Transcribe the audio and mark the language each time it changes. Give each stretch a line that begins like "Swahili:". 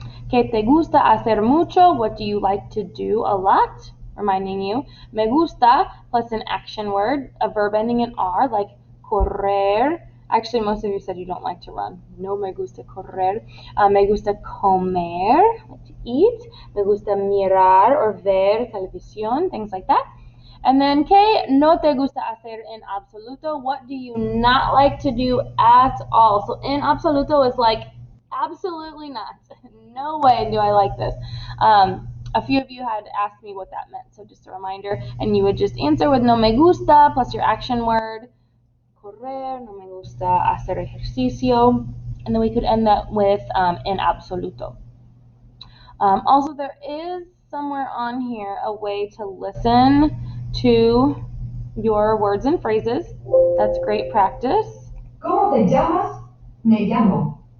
Spanish: ¿Qué te gusta hacer mucho?
English: What do you like to do a lot? Reminding you, me gusta plus an action word, a verb ending in R, like correr. Actually, most of you said you don't like to run.
Spanish: No me gusta correr. Me gusta comer,
English: like to eat.
Spanish: Me gusta mirar or ver televisión,
English: things like that. And then,
Spanish: ¿qué no te gusta hacer en absoluto?
English: What do you not like to do at all? So
Spanish: en absoluto
English: is like absolutely not. No way do I like this. A few of you had asked me what that meant, so just a reminder. And you would just answer with
Spanish: no me gusta
English: plus your action word.
Spanish: Correr, no me gusta hacer ejercicio.
English: And then we could end that with
Spanish: en absoluto.
English: Also, there is somewhere on here a way to listen to your words and phrases. That's great practice.
Spanish: ¿Cómo te llamas? Me llamo.